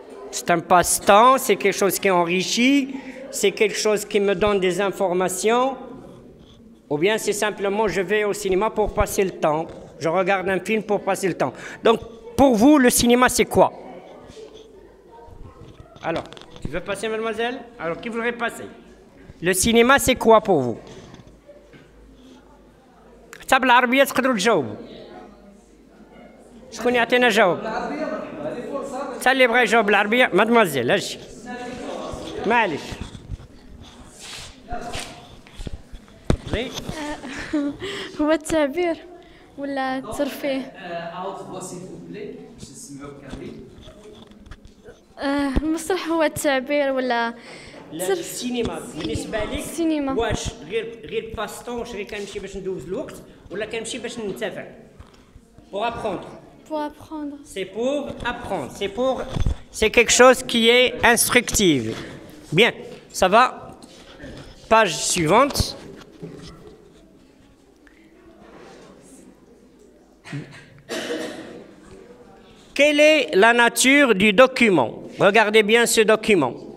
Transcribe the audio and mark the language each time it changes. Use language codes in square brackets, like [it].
[fr] c'est un passe-temps, c'est quelque chose qui enrichit, c'est quelque chose qui me donne des informations, ou bien c'est simplement je vais au cinéma pour passer le temps, je regarde un film pour passer le temps. Donc, pour vous, le cinéma, c'est quoi? Alors, tu veux passer, mademoiselle? Alors, qui voudrait passer? Le cinéma, c'est quoi pour vous? [ar] حتى بالعربية تقدروا تجاوبوا. شكون يعطينا جواب؟ حتى اللي بغى يجاوب بالعربية، مادموزيل اجي. معليش. تفضلي. هو التعبير ولا الترفيه؟ المسرح هو التعبير ولا السينما بالنسبة لك السينما. واش غير باستون، واش غير كنمشي باش ندوز الوقت ولا كنمشي باش ننتفع؟ [fr] Pour apprendre. Pour apprendre. C'est pour apprendre. C'est quelque chose qui est instructif. Bien, ça va. Page suivante. Quelle est la nature du document? Regardez bien ce document.